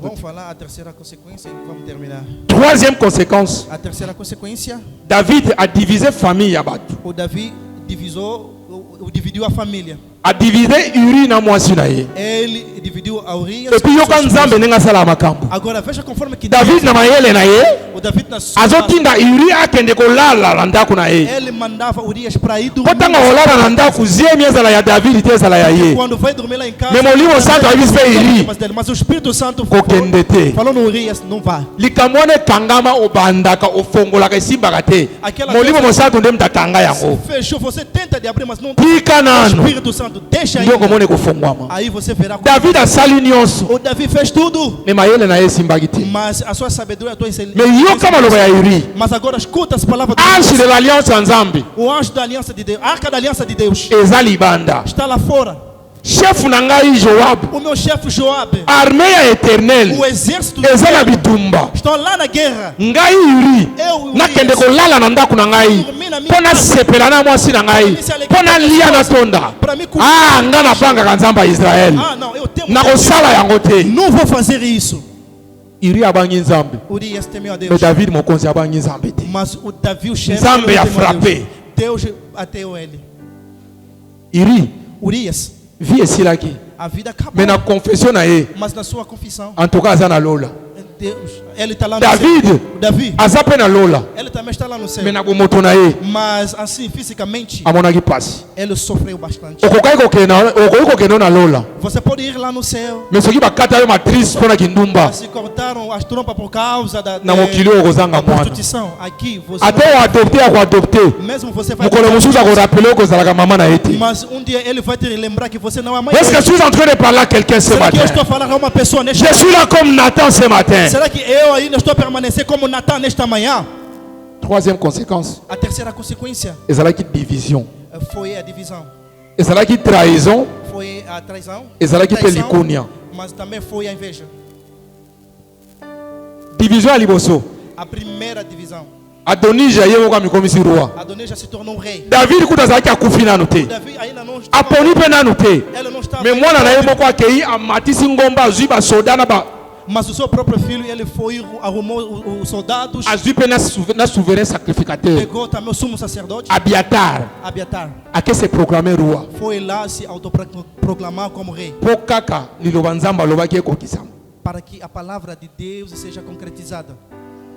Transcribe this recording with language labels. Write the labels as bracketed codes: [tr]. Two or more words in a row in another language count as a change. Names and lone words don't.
[pt] Vamos falar a terceira consequência e vamos terminar. [fr] troisième conséquence [pt] A terceira consequência, [fr] David a divisé famille [ln] ya bato [pt] o Davi dividiu a família. [fr] a divisé [ln] Uri na mwasi na ye [pt] Ele dividiu a Urias. [ln] epuis yoka nzambe ndenge asala makambo [pt] Agora veja conforme que [ln] David na mayele na ye [pt] o Davi na sua [ln] azotinda Uri akende kolala na ndako na ye [pt] ele mandava Urias para ir [ln] mpo [pt] dormir. [ln] ntango kolala na ndako ziemi ezala ya David te ezala ya ye [pt] Quando vai dormir lá em casa. [fr] Mais [ln] Molimo Santo ayebisi mpe Uri [pt] Mas o Espírito Santo [ln] kokende te [pt] falou no Urias, não vá. [ln] likambo wana ekangama obandaka ofongolaka esimbaka te [pt] Aquela [ln] molimo [pt] coisa- [ln] mosantu nde mutu akanga yango [pt] Fechou, você tenta de abrir, mas não. [ln] tika [pt] O [ln] nano [pt] Espírito Santo deixa [ln] nde [pt] aí. [ln] okomona ekofongwama [pt] Aí você verá. [ln] David asali nyonso [pt] O Davi fez tudo, [ln] me mayele na ye esimbaki te [pt] mas a sua sabedoria, a tua [ln] me yoka maloba ya Uri [pt] Mas agora escuta as palavras de [fr] ange [pt] Deus. [fr] de [ln] l'alliance ya nzambe [pt] O anjo da aliança de Deus, a arca da aliança de Deus, [ln] eza libanda [pt] está lá fora. [ln] chef na ngai Joab [pt] O meu chefe Joabe, [ln] armée ya éternel [pt] o exército de [ln] eza na [pt] Deus, [ln] bitumba [pt] estão lá na guerra. [ln] ngai Uri [pt] Eu, [ln] nakende kolala na ndako na ngai mpo nasepela na mwasi na ngai mpo nalia natonda [pt] para me [ln] ngai nabangaka nzambe ya Israele [pt] Ah, não, eu temo. [ln] nakosala yango te [pt] Não vou fazer isso. [ln] Uri abangi nzambe [pt] Urias temeu a [ln] me [pt] Deus. [ln] David mokonzi abangi nzambe te [pt] Mas o Davi, o chefe, [ln] Nzambe [pt] ele não a temeu a Deus. [fr] frappé. [pt] Deus ateu ele. [ln] Uri [pt] Urias, [ln] vi esilaki [pt] a vida acabou. [ln] me na confession na ye [pt] Mas na sua confissão, [fr] en tout cas [ln] aza na lola [pt] Deus, ele está lá no [ln] David [pt] céu. Davi, [ln] aza mpe na lola [pt] ele também está lá no céu. [ln] me na bomoto na ye [pt] Mas assim, fisicamente, [ln] amonaki pasi [pt] ele sofreu bastante. [ln] okoki kokende na lola [pt] Você pode ir lá no céu. [ln] me soki bakata yo matrice mpo na kindumba [pt] Se cortaram as trompas por causa [ln] na mokili oyo okozanga mwana [pt] prostituição. Aqui, você [ln] ate oadopte akoadopte [pt] mesmo você vai. [ln] mokolo mosusu akorapele okozalaka mama na ye te [pt] Mas um dia ele vai te lembrar que você não é a mãe [fr] est-ce que [pt] dele. [fr] je suis en train de parler à quelqu'un ce [pt] Será que eu [fr] matin [pt] estou a falar a uma pessoa neste [fr] je suis là comme Nathan ce matin [pt] Será que eu ainda estou a permanecer como Natan nesta manhã? [fr] troisième conséquence [pt] A terceira consequência [ln] ezalaki division [pt] foi a divisão. [ln] ezalaki trahison [pt] Foi a traição. [ln] ezalaki mpe likunia [pt] Mas também foi a inveja. [ln] division ya liboso [pt] A primeira divisão. [ln] adonija ye moko amikomisi roi [pt] Adonijah se tornou um rei. [ln] david kuta azalaki akufi nanu te [pt] Davi ainda não estava. [ln] aponi mpe nanu te [pt] Ele não estava. [ln] me mwana na ye moko akei amatisi ngomba azwi basoda [pt] Mas o seu próprio filho, ele foi, arrumou os soldados. [ln] azwi mpe na [fr] souverain sacrificateur [pt] Pegou também o sumo sacerdote, [ln] abiatar [pt] Abiatar. [fr] ake se proclame roi [pt] Foi lá se autoproclamar como rei. [ln] mpo kaka liloba nzambe alobaki ekokisama [pt] Para que a palavra de Deus seja concretizada.